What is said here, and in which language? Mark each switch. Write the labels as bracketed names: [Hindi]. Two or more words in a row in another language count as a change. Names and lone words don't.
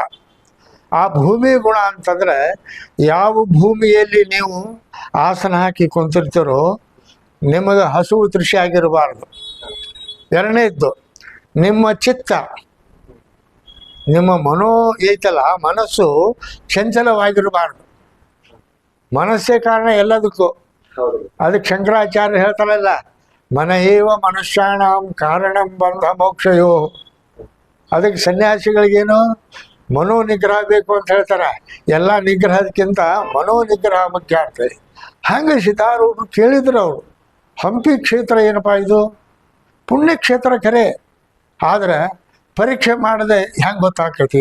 [Kannada] ಆ ಭೂಮಿ ಗುಣ ಅಂತಂದ್ರೆ ಯಾವ ಭೂಮಿಯಲ್ಲಿ ನೀವು ಆಸನ ಹಾಕಿ ಕುಂತಿರ್ತೀರೋ ನಿಮಗೆ ಹಸುವು ತೃಷಿ ಆಗಿರಬಾರ್ದು. ಎರಡನೇದ್ದು, ನಿಮ್ಮ ಚಿತ್ತ, ನಿಮ್ಮ ಮನೋ ಐತಲ್ಲ, ಮನಸ್ಸು ಚಂಚಲವಾಗಿರಬಾರ್ದು. ಮನಸ್ಸೇ ಕಾರಣ ಎಲ್ಲದಕ್ಕೂ. ಅದಕ್ಕೆ ಶಂಕರಾಚಾರ್ಯ ಹೇಳ್ತಾರಲ್ಲ, [Sanskrit] ಮನ ಏವ ಮನುಷ್ಯಾಣಂ ಕಾರಣಂ ಬಂಧ ಮೋಕ್ಷಯೋ. [Kannada] ಅದಕ್ಕೆ ಸನ್ಯಾಸಿಗಳಿಗೇನು ಮನೋ ನಿಗ್ರಹ ಬೇಕು ಅಂತ ಹೇಳ್ತಾರೆ. ಎಲ್ಲ ನಿಗ್ರಹದಕ್ಕಿಂತ ಮನೋ ನಿಗ್ರಹ ಮುಖ್ಯ ಆಗ್ತದೆ. ಹಾಗೆ ಸಿದ್ಧಾರೂಢರು ಕೇಳಿದ್ರು ಅವರು, ಹಂಪಿ ಕ್ಷೇತ್ರ ಏನಪ್ಪ ಇದು ಪುಣ್ಯಕ್ಷೇತ್ರ ಖರೆ, ಆದ್ರೆ ಪರೀಕ್ಷೆ ಮಾಡದೆ ಹೆಂಗೆ ಗೊತ್ತಾಗ್ತೈತಿ?